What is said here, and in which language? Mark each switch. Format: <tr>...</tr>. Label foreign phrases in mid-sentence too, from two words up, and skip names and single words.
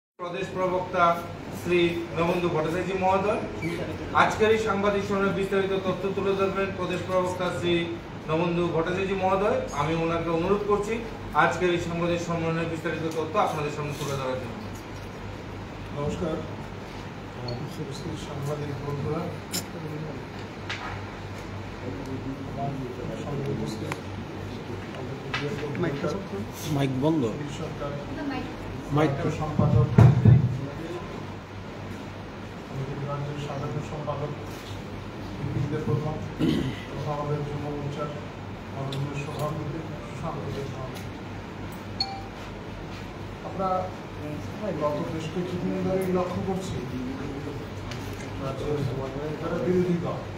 <bn>প্রদেশ প্রবক্তা শ্রী নববন্ধু ভট্টাচার্য মহোদয় আজকের সাংবাদিক সম্মেলনে বিস্তারিত তথ্য তুলে ধরবেন প্রদেশ প্রবক্তা শ্রী নববন্ধু ভট্টাচার্য মহোদয়। আমি ওনাকে অনুরোধ করছি আজকের সাংবাদিক সম্মেলনে বিস্তারিত তথ্য আপনাদের সামনে তুলে ধরার জন্য। নমস্কার সাংবাদিক বন্ধুরা, মাইক বন্ধ মাইক সম্পাদক রাজ্য সাধারণ সম্পাদক প্রথম যুব মোর্চার মাননীয় সভাপতি আমরা গত বেশ কিছুদিন ধরে লক্ষ্য করছি যারা বিরোধী দল</bn>